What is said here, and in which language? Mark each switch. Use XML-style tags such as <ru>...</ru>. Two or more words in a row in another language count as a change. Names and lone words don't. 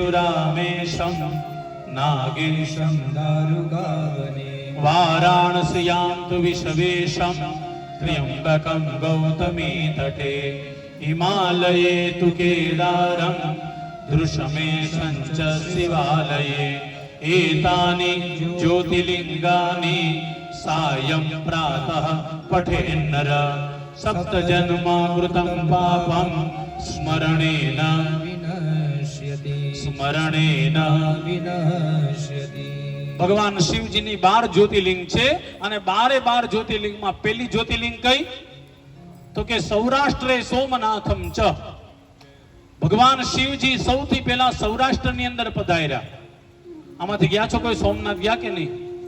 <sa>रामेशं नागेशं दारुकावने वाराणस्यां तु विश्वेशं त्र्यम्बकं गौतमी तटे हिमालये तु केदारं दृशमेशं च शिवालये एतानि ज्योतिर्लिङ्गानि सायं प्रातः पठेन्नर सप्तजन्माकृतं पापं स्मरणेन</sa> <gu>विनश्यति ભગવાન શિવજીની 12 જ્યોતિર્લિંગ છે અને 12 જ્યોતિર્લિંગમાં પહેલી જ્યોતિર્લિંગ કઈ તો કે</gu> <sa>सौराष्ट्रे सोमनाथम् च</sa> <gu>ભગવાન શિવજી સૌથી પહેલા સૌરાષ્ટ્રની અંદર પધાર્યા આમાંથી ગયા છો કોઈ સોમનાથ ગયા કે નહીં</gu>